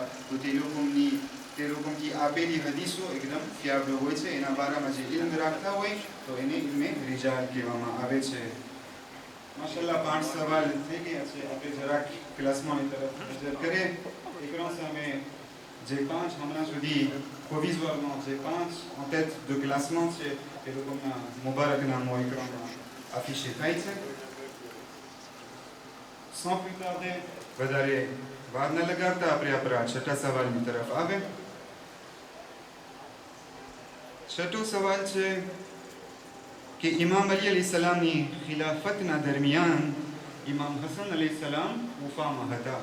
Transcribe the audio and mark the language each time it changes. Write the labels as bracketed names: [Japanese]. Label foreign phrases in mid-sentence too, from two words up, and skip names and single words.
[Gujarati] તો તે લોકોની આપેલી હદીસો એકદમ ફિયાબલ હોય છે. એના બારામાં જે ઇલ્મ રાખતા હોય તો એને ઇલ્મે રિજાલ કહેવામાં આવે છે. માશાલ્લાહ 5 સવાલ થઈ ગયા છે. આપણે જરાક ક્લાસમાંની તરફ નજર કરીએ. એકનો સામે જે 5 હમણાં સુધી પ્રોવિઝોરમાં જે 5 [French] en tête de classement [Gujarati] છે, એ લોકોના મુબારકના મોઇક્રોમાં આફિશે થાય છે. [French] sans plus tarder, [Gujarati] વધારે વાર ન લગાડતા આપણે આપણા છઠ્ઠા સવાલની તરફ આવે. છઠ્ઠો સવાલ છે કે ઇમામ અલી અલી સલામની ખિલાફતના દરમિયાન ઇમામ હસન અલી સલામ કૂફામાં હતા.